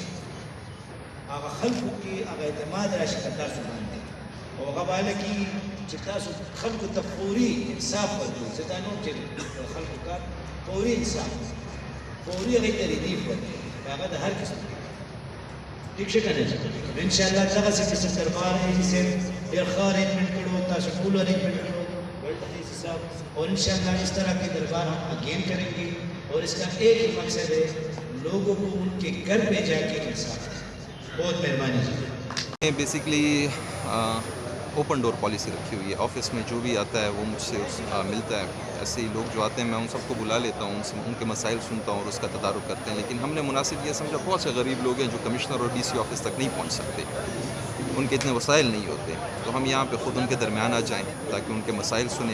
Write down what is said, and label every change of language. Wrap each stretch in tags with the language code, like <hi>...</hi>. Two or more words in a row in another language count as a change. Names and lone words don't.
<ps>هغه خلکو کې هغه اعتماد راشي په تاسو باندې او هغه باندې کې چې تاسو خلکو ته فوري انصاف ورکړئ، ځکه نو چې خلکو کار فوري انصاف فوري هغې ته ریلیف ورکړئ، هغه د هر قسم ٹھیک شي که نه انشاءالله دغسې چې سرکار یې صاحب ډېر ښه ارینجمنټ کړو، تاسو ټول ارینجمنٹ کړو ورلڈ حدیث صاحب،</ps> <ur>اور انشاءاللہ اس طرح کے دربار ہم اگین کریں گے اور اس کا ایک ہی مقصد ہے لوگوں کو ان کے گھر پہ جا کے انصاف دیں۔ بہت مہربانی جی۔</ur> <en>basically open door policy</en> <ur>رکھی ہوئی ہے، آفس میں جو بھی آتا ہے وہ مجھ سے ملتا ہے، ایسے ہی لوگ جو آتے ہیں میں ان سب کو بلا لیتا ہوں، ان کے مسائل سنتا ہوں اور اس کا تدارک کرتے ہیں، لیکن ہم نے مناسب یہ سمجھا بہت سے غریب لوگ ہیں جو کمشنر اور DC آفس تک نہیں پہنچ سکتے، ان کے اتنے وسائل نہیں ہوتے، تو ہم یہاں پہ خود ان کے درمیان آ جائیں تاکہ ان کے مسائل سنیں۔</ur>